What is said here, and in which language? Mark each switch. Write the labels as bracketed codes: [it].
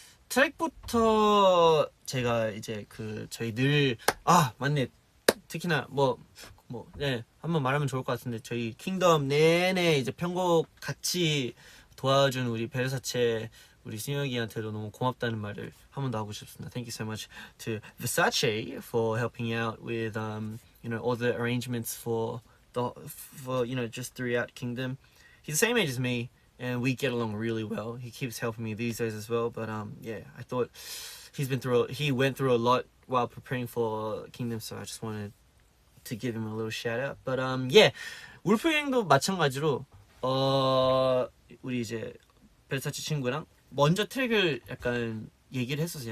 [ko] 트랙부터 제가 이제 저희 늘 맞네. 특히나 뭐 뭐, 네, 한번 말하면 좋을 것 같은데 저희 킹덤 내내 이제 편곡 같이 도와준 우리 베르사체 우리 승혁이한테도 너무 고맙다는 말을 한 번 더 하고 싶습니다. [en] Thank you so much to Versace for helping out with you know all the arrangements for you know just throughout Kingdom. He's the same age as me and we get along really well. He keeps helping me these days as well. But yeah, I thought he went through a lot while preparing for Kingdom, so I just wanted to give him a little shout out. But yeah, [ko] 울프갱도 마찬가지로 우리 이제 벨사치 친구랑 먼저 트랙을 약간 얘기를 했었어요.